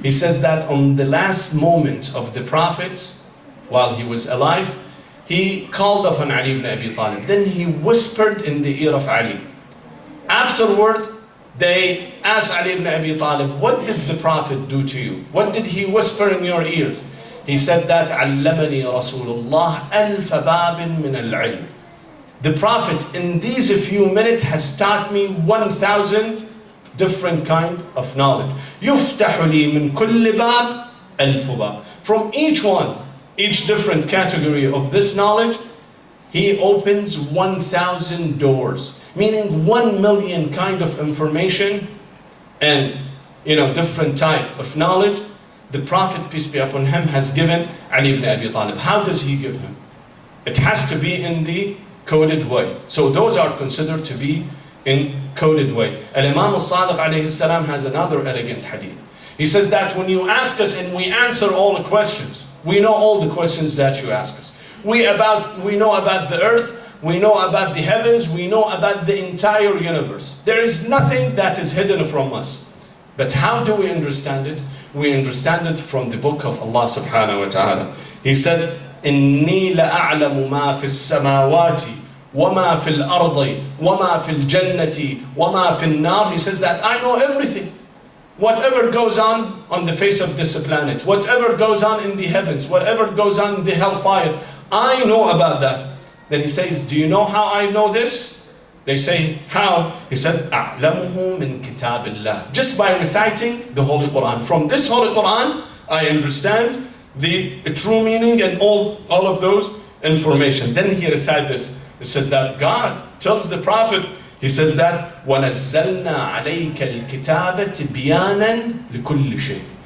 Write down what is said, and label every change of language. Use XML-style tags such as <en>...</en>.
<en>He says that on the last moment of the prophet, while he was alive, he called upon Ali ibn Abi Talib. Then he whispered in the ear of Ali. Afterward, they asked Ali ibn Abi Talib, what did the Prophet do to you? What did he whisper in your ears? He said that,</en> <ar>عَلَّمَنِي رَسُولُ اللَّهِ أَلْفَ بَابٍ مِنَ الْعِلْمِ.</ar> <en>The Prophet, in these few minutes, has taught me 1,000 different kind of knowledge.</en> <ar>يُفْتَحُ لِي مِنْ كُلِّ بَابٍ أَلْفُ بَابٍ.</ar> <en>From each one, each different category of this knowledge, he opens 1,000 doors. Meaning 1 million kind of information and different type of knowledge the Prophet, peace be upon him, has given Ali ibn Abi Talib. How does he give him? It has to be in the coded way. So those are considered to be in coded way. Al-Imam al-Sadiq alayhi salam has another elegant hadith. He says that when you ask us and we answer all the questions, we know all the questions that you ask us. We know about the earth, we know about the heavens, we know about the entire universe. There is nothing that is hidden from us. But how do we understand it? We understand it from the book of Allah subhanahu wa ta'ala. He says,</en> <ar>إِنِّي لَأَعْلَمُ مَا فِي السَّمَاوَاتِ وَمَا فِي الْأَرْضِ وَمَا فِي الْجَنَّةِ وَمَا فِي النَّارِ.</ar> <en>He says that I know everything. Whatever goes on the face of this planet, whatever goes on in the heavens, whatever goes on in the hellfire, I know about that. Then he says, do you know how I know this? They say, how? He said,</en> <ar>أَعْلَمُهُ مِنْ كِتَابِ اللَّهِ.</ar> <en>Just by reciting the Holy Quran. From this Holy Quran, I understand the true meaning and all of those information. Then he recites this. It says that God tells the Prophet, he says that,</en> <ar>وَنَزَّلْنَا عَلَيْكَ الْكِتَابَ تِبْيَانًا لِكُلِّ شَيْءٍ.</ar>